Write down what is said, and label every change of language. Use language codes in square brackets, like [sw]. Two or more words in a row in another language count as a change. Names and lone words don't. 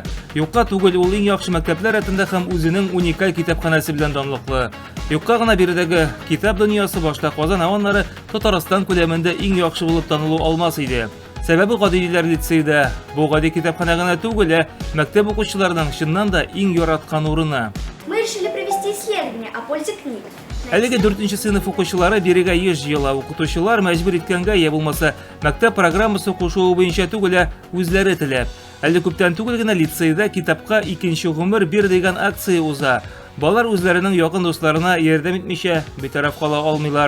[tt] Юкка түгел ул иң яхшы мәктәпләр рәтендә һәм үзенең уникаль китапханасы белән данлыклы. Юкка гына биредәге китап дөньясы башта Казан аваннары Татарстан күләмендә иң яхшы булып танылу алмас иде. Сәбәбе гадиләр лицейда бу гади китапхана гына түгел, мәктәп укучыларының чыннан да иң яраткан урыны. [ru] Мы решили провести исследование о пользе книг. [tt] Әлеге 4-нче сыйныф укучылары бирегә еш җыела, укытучылар мәҗбүр иткәнгә я булмаса мәктәп программасы кушуы буенча түгел, үзләре теләп. Әле күптән түгел генә лицейда китапка икенче гомер бир дигән акция уза. Балалар үзләренең якын дусларына ярдәм итмичә битараф кала алмыйлар.